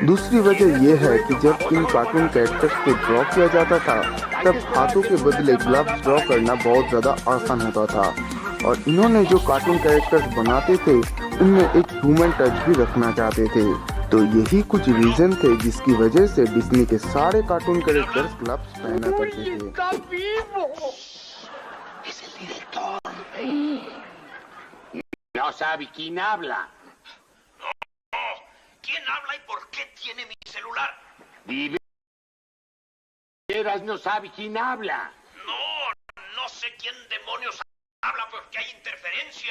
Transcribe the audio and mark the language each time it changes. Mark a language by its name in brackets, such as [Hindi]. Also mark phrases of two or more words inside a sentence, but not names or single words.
[Hindi] दूसरी वजह यह है कि जब इन [English] cartoon characters [Hindi] को ड्रॉ किया जाता था तब हाथों के बदले [English] gloves draw [Hindi] करना बहुत ज़्यादा आसान होता था, और इन्होंने जो [English] cartoon characters [Hindi] बनाते थे उनमें एक [English] human touch [Hindi] भी रखना चाहते थे। तो यही कुछ रीजन थे जिसकी वजह से डिज्नी के सारे [English] cartoon characters gloves [Hindi] पहना करते थे। [Spanish] No sabe quién habla. No. ¿Quién habla y por qué tiene mi celular? Veras no sabe quién habla. No sé quién demonios habla porque hay interferencia.